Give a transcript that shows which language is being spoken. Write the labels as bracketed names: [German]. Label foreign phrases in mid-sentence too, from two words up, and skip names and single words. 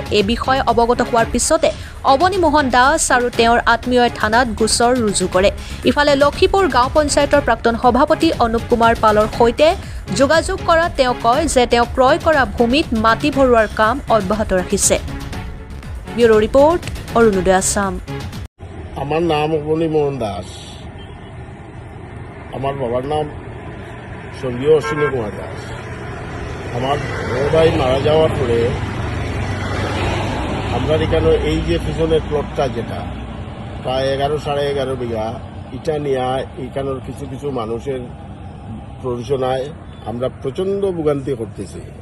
[Assamese] এই বিষয়ে অৱগত হোৱাৰ পিছতে অৱনী মোহন দাস আৰু তেওঁৰ আত্মীয়ই থানাত গোচৰ ৰুজু কৰে। ইফালে লক্ষীপুৰ গাঁও পঞ্চায়তৰ প্ৰাক্তন সভাপতি অনুপ কুমাৰ পালৰ সৈতে যোগাযোগ কৰাত তেওঁ কয় যে তেওঁ ক্ৰয় কৰা ভূমিত মাটি ভৰোৱাৰ কাম অব্যাহত ৰাখিছে। [English] bureau report, [Assamese] অৰুণোদয় আছাম। [Bangla] আমার নাম অবনী মোহন দাস। আমার বাবার নাম স্বর্গীয় অশ্বিনী কুমার দাস। আমার বড় ভাই মারা যাওয়ার পরে আমরা এখানে এই যে পিছনের প্লটটা যেটা প্রায় 11.5 বিঘা এটা নিয়ে এখানের কিছু কিছু মানুষের প্ররোচনায় আমরা প্রচণ্ড ভোগান্তি করতেছি।